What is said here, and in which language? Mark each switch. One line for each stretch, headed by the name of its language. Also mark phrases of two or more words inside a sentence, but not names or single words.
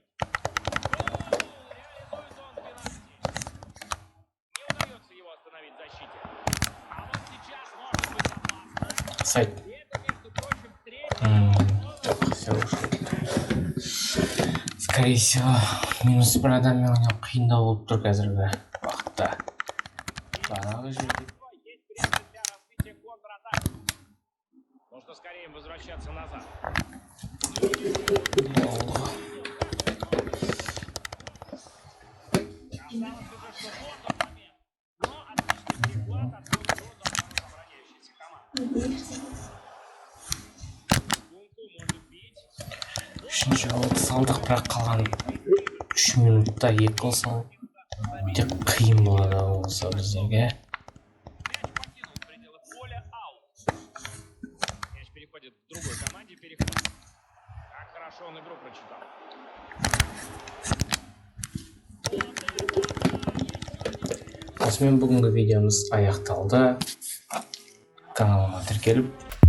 Russian: Гол! Реализует он пенальти. Не удается его остановить в защите. А вот сейчас может быть опасно. Сайт. И это, между прочим, третий. Все уже. Скорее всего,
Kazakh: минус бір адаммен ойнау қиындау болып тұр қазіргі уақытта. Бағанағы жерде
Russian: Есть время для развития контратаки. Нужно скорее возвращаться назад. Казалось уже, что вот он момент. Но отличный перехват от обороняющейся команды. Гунку может бить.
Kazakh: үшінші голды салдық, бірақ қалған 3 минутта 2 гол салу өте қиын болады осы біздерге.
Russian: Мяч покинул пределы поля, аут. Мяч переходит к другой команде, перехват. Как хорошо он игру прочитал.
Kazakh: Осымен бүгінгі видеомыз аяқталды. Каналыма тіркеліп